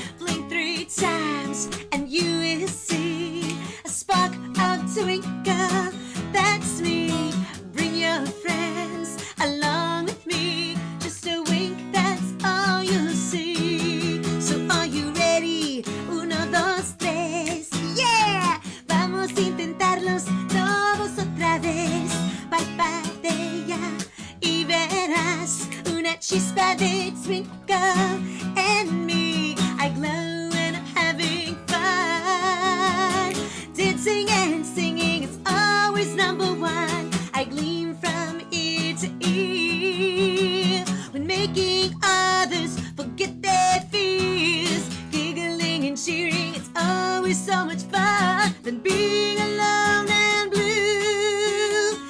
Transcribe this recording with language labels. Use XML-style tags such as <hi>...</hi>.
<en>Blink 3 times, and you will see a spark of twinkle. That's me. Bring your friends along with me. Just a wink, that's all you'll see. So are you ready? 1, 2, 3. Yeah!</en> <es>Vamos a intentarlos todos otra vez. Parpadea y verás una chispa de twinkle en me.</es> <en>I glow and I'm having fun. Dancing and singing is always number one. I gleam from ear to ear when making others forget their fears. Giggling and cheering, it's always so much fun than being alone and blue.</en>